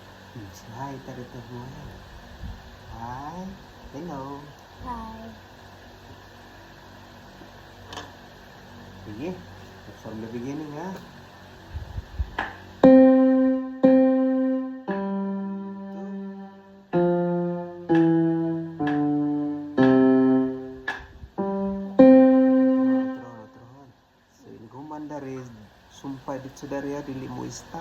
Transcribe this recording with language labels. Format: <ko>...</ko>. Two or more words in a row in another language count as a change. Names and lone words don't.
<en>Say hi, tarito mo. Hi. Hello. Hi.</en> <ceb>Sige.</ceb> <en>From the beginning, ha?</en> <ceb>So, iniguman dari, sumpah dito dari ya, dili mo stop.</ceb>